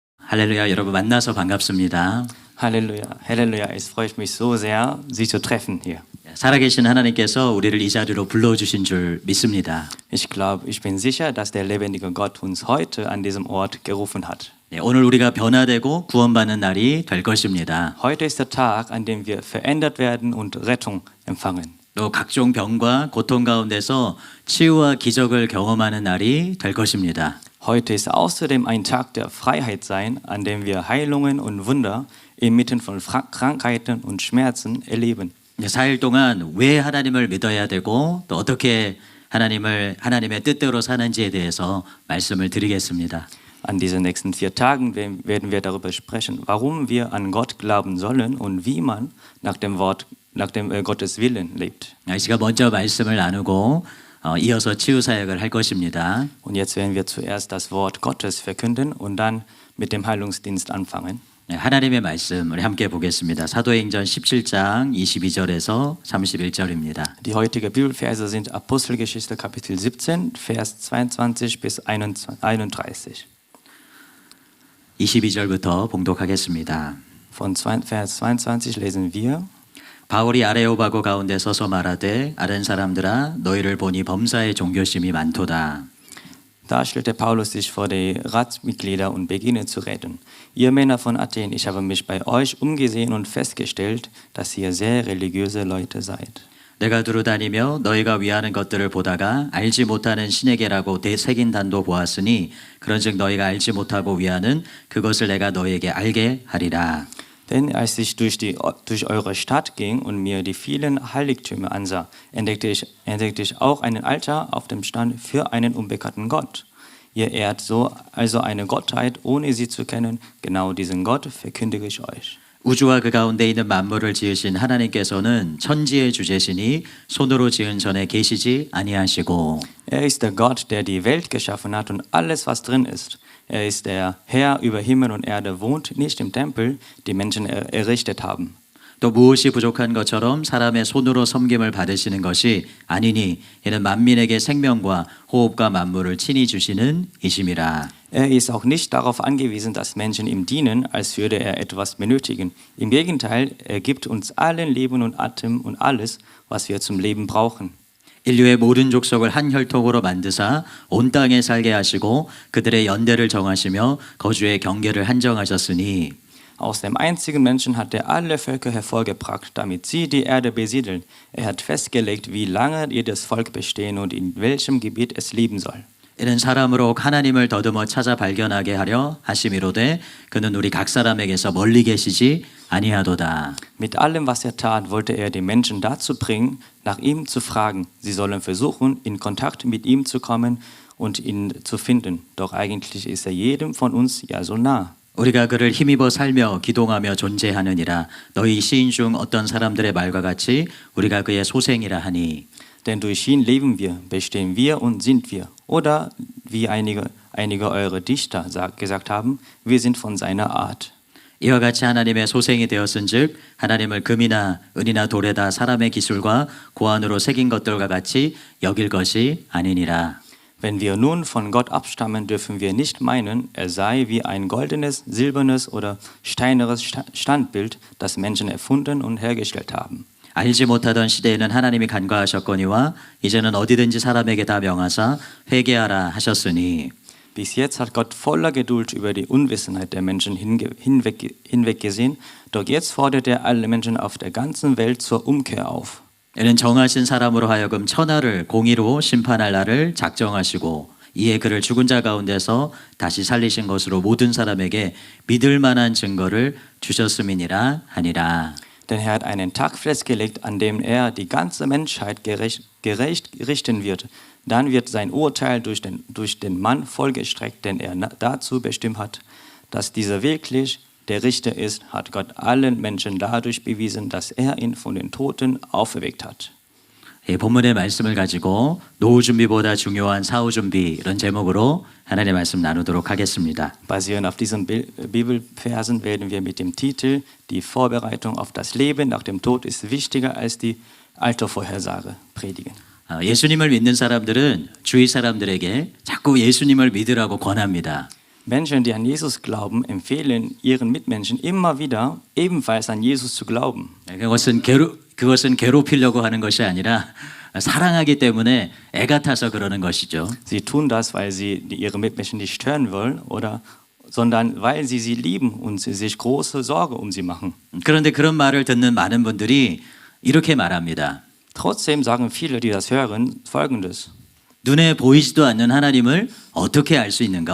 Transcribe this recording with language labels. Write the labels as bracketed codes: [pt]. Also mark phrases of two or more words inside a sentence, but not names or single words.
[ko] 할렐루야, 여러분 만나서 반갑습니다. [de] Halleluja, Halleluja, es freut mich so sehr, Sie zu treffen hier. [ko] 살아계신 하나님께서 우리를 이 자리로 불러주신 줄 믿습니다. [de] Ich bin sicher, dass der lebendige Gott uns heute an diesem Ort gerufen hat. [ko] 오늘 우리가 변화되고 구원받는 날이 될 것입니다. [de] Heute ist der Tag, an dem wir verändert werden und Rettung empfangen. [ko] 또 각종 병과 고통 가운데서 치유와 기적을 경험하는 날이 될 것입니다. [de] Heute ist außerdem ein Tag der Freiheit sein, an dem wir Heilungen und Wunder inmitten von Krankheiten und Schmerzen erleben. [ko] 4일 동안 왜 하나님을 믿어야 되고 또 어떻게 하나님의 뜻대로 사는지에 대해서 말씀을 드리겠습니다. [de] An diesen nächsten 4 Tagen werden wir darüber sprechen, warum wir an Gott glauben sollen und wie man nach dem Gottes Willen lebt. [ko] 제가 먼저 말씀을 나누고 이어서 치유 사역을 할 것입니다. [de] Und jetzt werden wir zuerst das Wort Gottes verkünden und dann mit dem Heilungsdienst anfangen. [ko] 하나님의 말씀 우리 함께 보겠습니다. 사도행전 17장 22절에서 31절입니다. [de] Die heutige Bibelverse sind Apostelgeschichte Kapitel 17, Vers 22 bis 31. [ko] 22절부터 봉독하겠습니다. [de] Von Vers 22 lesen wir. [ko] 바울이 아레오바고 가운데 서서 말하되 아른 사람들아 너희를 보니 범사의 종교심이 많도다. [de] Da stellte Paulus sich vor die Ratsmitglieder und beginne zu reden. Ihr Männer von Athen, ich habe mich bei euch umgesehen und festgestellt, dass ihr sehr religiöse Leute seid. [ko] 내가 두루 다니며 너희가 위하는 것들을 보다가 알지 못하는 신에게라고 새긴 단도 보았으니 그런즉 너희가 알지 못하고 위하는 그것을 내가 너희에게 알게 하리라. [de] Denn als ich durch eure Stadt ging und mir die vielen Heiligtümer ansah, entdeckte ich auch einen Altar auf dem Stand für einen unbekannten Gott. Ihr ehrt so also eine Gottheit, ohne sie zu kennen. Genau diesen Gott verkündige ich euch. [ko] 우주와 그 가운데 있는 만물을 지으신 하나님께서는 천지의 주제시니 손으로 지은 전에 계시지 아니하시고 [de] ist der Gott, der die Welt geschaffen hat und alles, was drin ist. Ist der Herr über Himmel und Erde, wohnt nicht im Tempel, die Menschen errichtet haben. [ko] 또 무엇이 부족한 것처럼 사람의 손으로 섬김을 받으시는 것이 아니니 이는 만민에게 생명과 호흡과 만물을 친히 주시는 이심이라. [de] Ist auch nicht darauf angewiesen, dass Menschen ihm dienen, als würde etwas benötigen. Im Gegenteil, gibt uns allen Leben und Atem und alles, was wir zum Leben brauchen. [ko] 인류의 모든 족속을 한 혈통으로 만드사 온 땅에 살게 하시고 그들의 연대를 정하시며 거주의 경계를 한정하셨으니 [de] Aus dem einzigen Menschen hat er alle Völker hervorgebracht, damit sie die Erde besiedeln. Hat festgelegt, wie lange jedes Volk bestehen und in welchem Gebiet es leben soll. [ko] 이는 사람으로 하나님을 더듬어 찾아 발견하게 하려 하심이로되 그는 우리 각 사람에게서 멀리 계시지 아니하도다. [de] Mit allem, was tat, wollte die Menschen dazu bringen, nach ihm zu fragen. Sie sollen versuchen, in Kontakt mit ihm zu kommen und ihn zu finden. Doch eigentlich ist jedem von uns ja so nah. [ko] 우리가 그를 힘입어 살며 기동하며 존재하느니라. 너희 시인 중 어떤 사람들의 말과 같이 우리가 그의 소생이라 하니. [de] Denn durch ihn leben wir, bestehen wir und sind wir. Oder wie einige eure Dichter gesagt haben, wir sind von seiner Art. [ko] 이와 같이 하나님의 소생이 되었은즉 하나님을 금이나 은이나 돌에다 사람의 기술과 고안으로 새긴 것들과 같이 여길 것이 아니니라. [de] Wenn wir nun von Gott abstammen, dürfen wir nicht meinen, sei wie ein goldenes, silbernes oder steinernes Standbild, das Menschen erfunden und hergestellt haben. [ko] 알지 못하던 시대에는 하나님이 간과하셨거니와 이제는 어디든지 사람에게 다 명하사 회개하라 하셨으니 [de] Bis jetzt hat Gott voller Geduld über die Unwissenheit der Menschen hinweggesehen, doch jetzt fordert alle Menschen auf der ganzen Welt zur Umkehr auf. [ko] 이는 정하신 사람으로 하여금 천하를 공의로 심판할 날을 작정하시고 이에 그를 죽은 자 가운데서 다시 살리신 것으로 모든 사람에게 믿을 만한 증거를 주셨음이니라 하니라. [de] Denn er hat einen Tag festgelegt, an dem die ganze Menschheit gerecht richten wird. Dann wird sein Urteil durch den Mann vollstreckt, den er dazu bestimmt hat. Dass dieser wirklich der Richter ist, hat Gott allen Menschen dadurch bewiesen, dass er ihn von den Toten auferweckt hat. [ko] 본문의 말씀을 가지고 노후 준비보다 중요한 사후 준비 이런 제목으로 하나님의 말씀 나누도록 하겠습니다. [de] Basierend auf diesen Bibelversen werden wir mit dem Titel Die Vorbereitung auf das Leben nach dem Tod ist wichtiger als die Altersvorhersage predigen. [ko] 예수님을 믿는 사람들은 주위 사람들에게 자꾸 예수님을 믿으라고 권합니다. [de] Menschen, die an Jesus glauben, empfehlen ihren Mitmenschen immer wieder, ebenfalls an Jesus zu glauben. [ko] 그것은 괴롭히려고 하는 것이 아니라 사랑하기 때문에 애가 타서 그러는 것이죠. [de] Sie tun das, weil sie ihre Mitmenschen nicht stören wollen, sondern weil sie sie lieben und sie sich große Sorge um sie machen. [ko] 그런데 그런 말을 듣는 많은 분들이 이렇게 말합니다. [de] Trotzdem sagen viele, die das hören, Folgendes. [ko] 눈에 보이지도 않는 하나님을 어떻게 알 수 있는가?